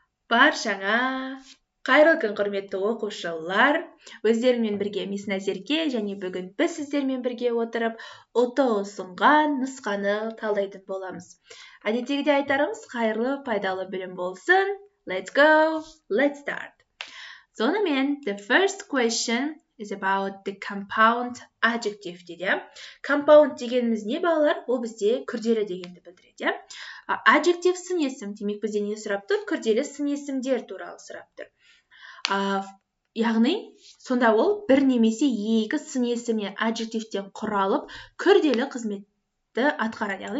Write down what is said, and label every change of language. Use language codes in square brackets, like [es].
[kk] Баршаңа қайырлы күн құрметті оқушылар. Өздеріңмен бірге мисс Назерке және бүгін біз сіздермен бірге отырып ұты ұсынған нұсқаны талдайтын боламыз. Әдеттегідей айтарымыз қайырлы пайдалы білім болсын. [en] Let's go. Let's start. [kk] Сонымен, [en] the first question is about the compound adjective [kk] дейді. Compound дегеніміз не балалар? Ол бізде күрделі дегенді білдіреді. Adjective сын есім, демек бізде не сұрап тұр? Күрделі сын есімдер туралы сұрап тұр. Яғни, сонда ол бір немесе екі сын есімнен adjectivетен құралып, күрделі қызметті атқарады.